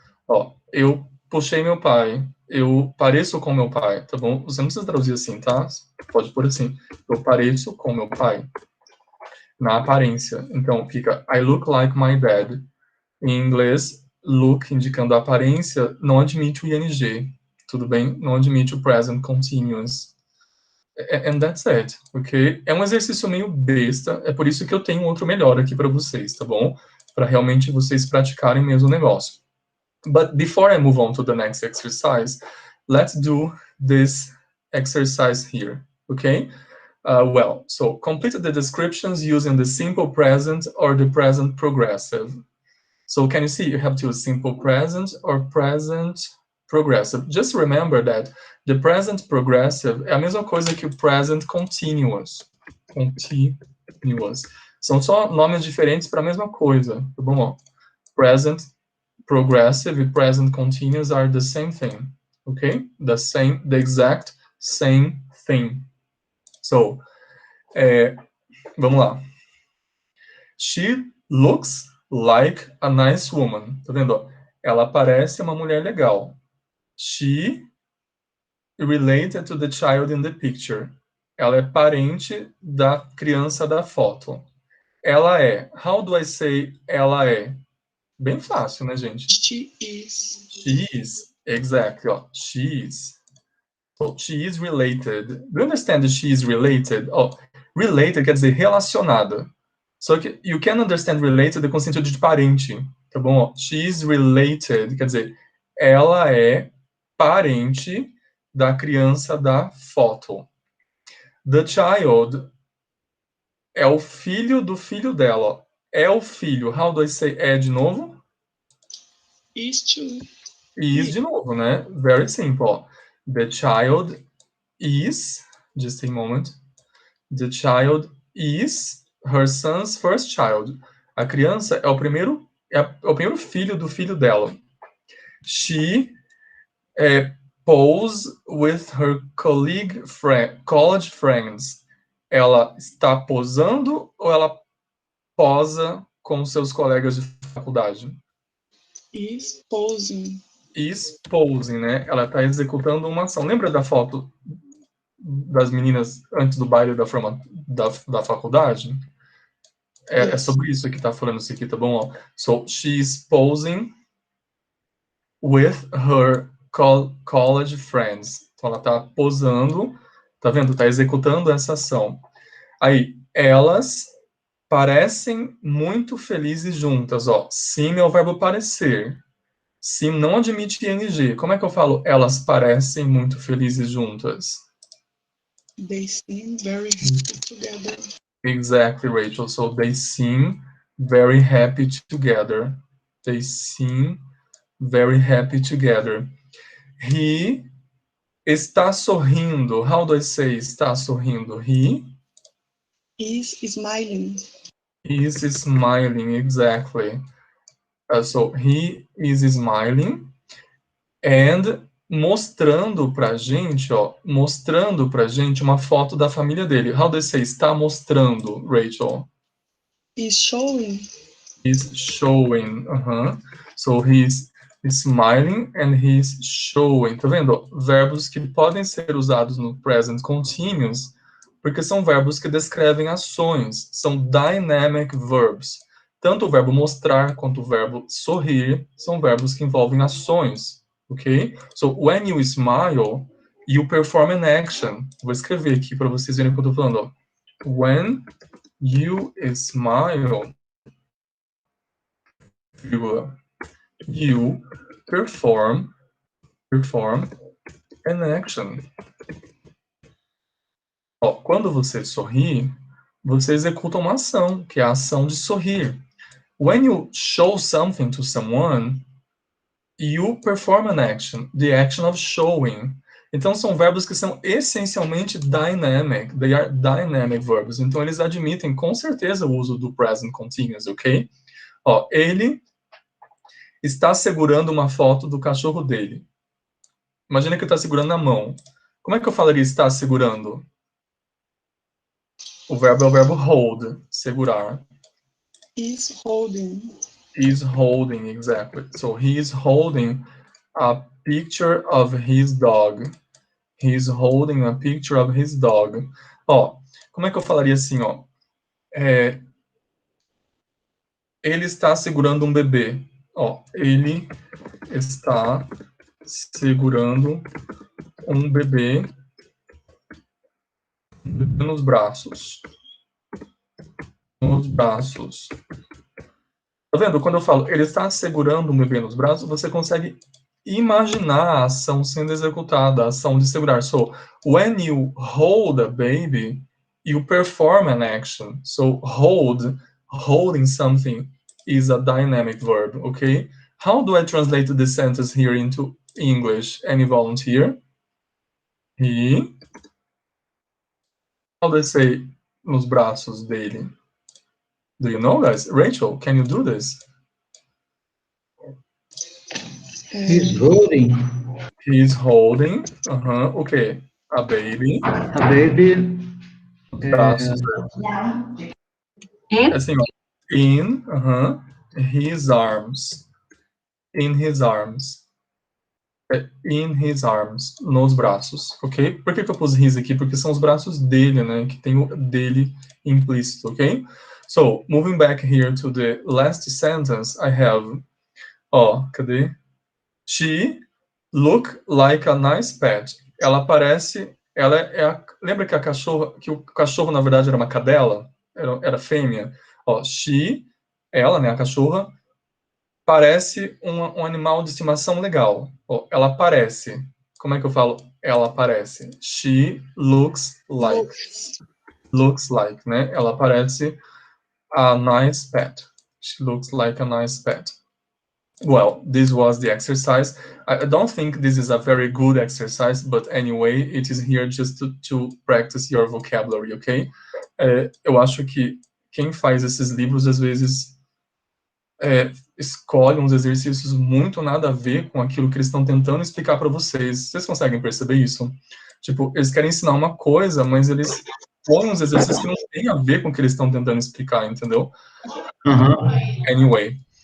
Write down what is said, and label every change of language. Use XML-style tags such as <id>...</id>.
<pt>Ó, eu puxei meu pai. Eu pareço com meu pai, tá bom? Você não precisa traduzir assim, tá? Pode pôr assim. Eu pareço com meu pai. Na aparência. Então, fica</pt> <en>I look like my dad.</en> <pt>Em inglês, look, indicando a aparência, não admite o ing. Tudo bem? Não admite o present continuous.</pt> <en>And that's it, ok?</en> <pt>É um exercício meio besta, é por isso que eu tenho outro melhor aqui para vocês, tá bom? Para realmente vocês praticarem mesmo o negócio.</pt> <en>But before I move on to the next exercise, let's do this exercise here, okay? Well, so complete the descriptions using the simple present or the present progressive. So can you see you have to use simple present or present progressive. Just remember that the present progressive</en> <pt>é a mesma coisa que o</pt> <en>present continuous. Continuous.</en> <pt>São só nomes diferentes para a mesma coisa, tá bom?</pt> <en>Ó, present progressive e present continuous are the same thing, okay? The exact same thing. So,</en> <pt>vamos lá.</pt> <en>She looks like a nice woman.</en> <pt>Tá vendo? Ela parece uma mulher legal.</pt> <en>She related to the child in the picture.</en> <pt>Ela é parente da criança da foto. Ela é.</pt> <en>How do I say</en> <pt>ela é? Bem fácil, né, gente?</pt> <en>She is. She is. Exactly. Ó. She is. So, she is related. Do you understand that she is related?</en> <pt>Oh, related quer dizer relacionada. Só que</pt> <en>you can understand related</en> <pt>com o sentido de parente, tá bom? Ó, she is related, quer dizer, ela é parente da criança da foto.</pt> <en>The child</en> <pt>é o filho do filho dela. Ó. É o filho.</pt> <en>How do I say</en> <pt>é de novo?</pt> <en>Is to.</en> <pt>Is de novo, né?</pt> <en>Very simple.</en> <pt>Ó.</pt> <en>The child is, just a moment. The child is her son's first child.</en> <pt>A criança é o primeiro filho do filho dela.</pt> <en>She pose with her college friends.</en> <pt>Ela está posando ou ela posa com seus colegas de faculdade?</pt> <en>Is posing. Is posing, né?</en> <pt>Ela está executando uma ação. Lembra da foto das meninas antes do baile da faculdade? É sobre isso que está falando isso aqui, tá bom? Ó.</pt> <en>So, she's posing with her college friends.</en> <pt>Então, ela está posando, tá vendo? Está executando essa ação. Aí, elas parecem muito felizes juntas, ó. Seem é o verbo parecer. Seem não admite ing. Como é que eu falo elas parecem muito felizes juntas?</pt> <en>They seem very happy together. Exactly, Rachel. So they seem very happy together. They seem very happy together. He</en> <pt>está sorrindo.</pt> <en>How do I say está sorrindo? He Is smiling. is smiling, exactly. So he is smiling and</en> <pt>mostrando pra gente, ó, mostrando pra gente uma foto da família dele.</pt> <en>How do I say está mostrando, Rachel? Is showing. He's showing. So he's smiling and he's showing.</en> <pt>Tá vendo? Verbos que podem ser usados no present continuous, porque são verbos que descrevem ações. São dynamic verbs. Tanto o verbo mostrar quanto o verbo sorrir são verbos que envolvem ações. Ok?</pt> <en>So, when you smile, you perform an action.</en> <pt>Vou escrever aqui para vocês verem o que eu tô falando. Ó.</pt> <en>When you smile, you perform an action.</en> <pt>Ó, quando você sorri, você executa uma ação, que é a ação de sorrir.</pt> <en>When you show something to someone, you perform an action, the action of showing.</en> <pt>Então, são verbos que são essencialmente dynamic.</pt> <en>They are dynamic verbs.</en> <pt>Então, eles admitem, com certeza, o uso do present continuous, ok? Ó, ele está segurando uma foto do cachorro dele. Imagina que ele está segurando na mão. Como é que eu falaria está segurando? O verbo é o verbo hold, segurar.</pt> <en>Is holding. Is holding, exactly. So he is holding a picture of his dog. He is holding a picture of his dog.</en> <pt>Ó, como é que eu falaria assim, ó? Ele está segurando um bebê. Ó, ele está segurando um bebê nos braços. Nos braços. Tá vendo? Quando eu falo ele está segurando um bebê nos braços, você consegue imaginar a ação sendo executada, a ação de segurar.</pt> <en>So, when you hold a baby, you perform an action. So, holding something is a dynamic verb, okay? How do I translate this sentence here into English? Any volunteer? He. How do I say</en> <pt>nos braços dele?</pt> <en>Do you know, guys? Rachel, can you do this? He's holding. He's holding. Okay. A baby. A baby.</en> <pt>Braços. Assim, ó.</pt> <en>In his arms. In his arms. In his arms.</en> <pt>Nos braços, ok? Por que eu pus his aqui? Porque são os braços dele, né? Que tem o dele implícito, ok?</pt> <en>So, moving back here to the last sentence, I have...</en> <pt>Ó, cadê?</pt> <en>She look like a nice pet.</en> <pt>Ela parece... Ela é a... Lembra que que o cachorro, na verdade, era uma cadela? Era fêmea? Ó, she, ela, né, a cachorra, parece um animal de estimação legal. Ó, ela parece. Como é que eu falo? Ela parece.</pt> <en>She looks like. Looks like, né?</en> <pt>Ela parece</pt> <en>a nice pet. She looks like a nice pet. Well, this was the exercise. I don't think this is a very good exercise, but anyway, it is here just to practice your vocabulary, ok?</en> <pt>Eu acho que quem faz esses livros, às vezes, escolhe uns exercícios muito nada a ver com aquilo que eles estão tentando explicar para vocês. Vocês conseguem perceber isso? Tipo, eles querem ensinar uma coisa, mas eles põem uns exercícios que não têm a ver com o que eles estão tentando explicar, entendeu? Anyway.</pt>